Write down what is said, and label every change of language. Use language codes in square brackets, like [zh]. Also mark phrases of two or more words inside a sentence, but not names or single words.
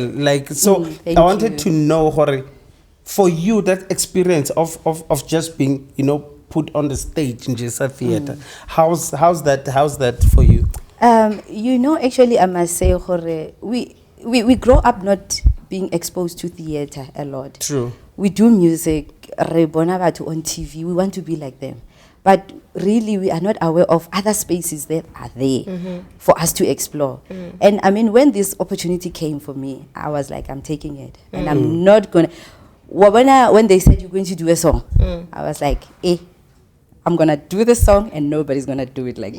[en] Like, so I wanted to know, for you, that experience of just being, you know, put on the stage in Jesa Theater. How's that for you? You know, actually, I must say, we grow up not being exposed to theater a lot. True. We do music, [tn] re bona batho [en] on TV. [tn] We want to be like them. [en] But really, we are not aware of other spaces that are there for us to explore. And I mean, when this opportunity came for me, I was like, I'm taking it. And I'm not going to... When they said you're going to do a song, I was like, I'm going to do the song and nobody's going to do it like me.